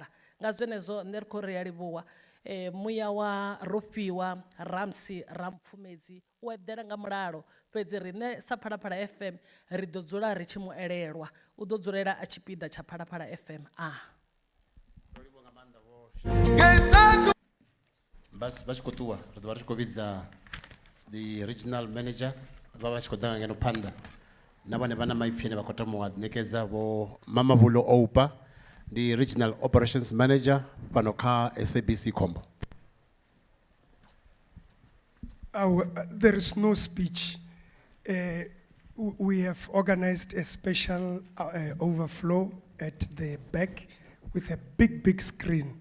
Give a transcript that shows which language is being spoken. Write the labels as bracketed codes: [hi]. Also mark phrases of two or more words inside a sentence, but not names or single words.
[ve] Nga zwenezwo nṋe ri khou ri ya livhuwa muya wa Rofhiwa Rampsie Rampfumedzi u eḓela nga mulalo, fhedzi riṋe sa Phalaphala FM ri ḓo dzula ri tshi mu elelwa, u ḓo dzulela a tshipiḓa tsha Phalaphala FM. Basi vha tshi khou ṱuwa ri ḓo vha ri tshi khou vhidza [en] the regional manager, [ve] vha vha tshi khou ḓa ngeno phanḓa na vhane vha na maipfi ane vha khou tama u a ṋekedza, vho Mamavulo Oupa, [en] the regional operations manager [ve] fhano kha [en] SABC Khombo. There is no speech. We have organized a special overflow at the back with a big screen.